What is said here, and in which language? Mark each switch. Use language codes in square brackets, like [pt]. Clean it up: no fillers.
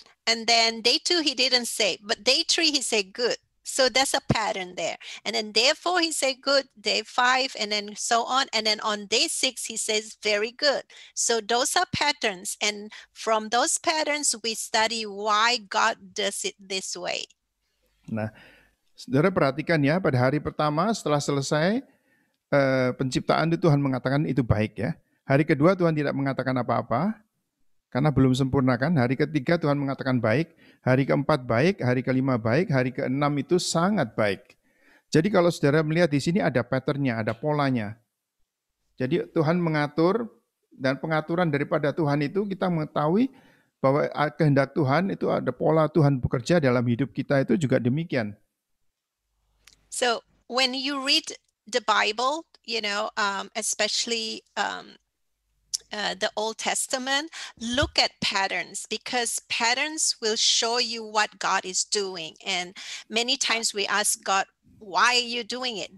[en] And then day 2, he didn't say. But day 3, he said good. So that's a pattern there. And then day 4, he said good. Day 5, and then so on. And then on day 6, he says very good. So those are patterns. And from those patterns, we study why God does it this way. [id] Nah, saudara perhatikan ya, pada hari pertama setelah selesai penciptaan itu Tuhan mengatakan itu baik ya. Hari kedua Tuhan tidak mengatakan apa-apa, karena belum sempurna kan. Hari ketiga Tuhan mengatakan baik, hari keempat baik, hari kelima baik, hari keenam itu sangat baik. Jadi kalau saudara melihat di sini ada patternnya, ada polanya. Jadi Tuhan mengatur, dan pengaturan daripada Tuhan itu kita mengetahui bahwa kehendak Tuhan itu ada pola Tuhan bekerja dalam hidup kita itu juga demikian. [en] So when you read the Bible, especially the Old Testament, look at patterns, because patterns will show you what God is doing. And many times we ask God, why are you doing it?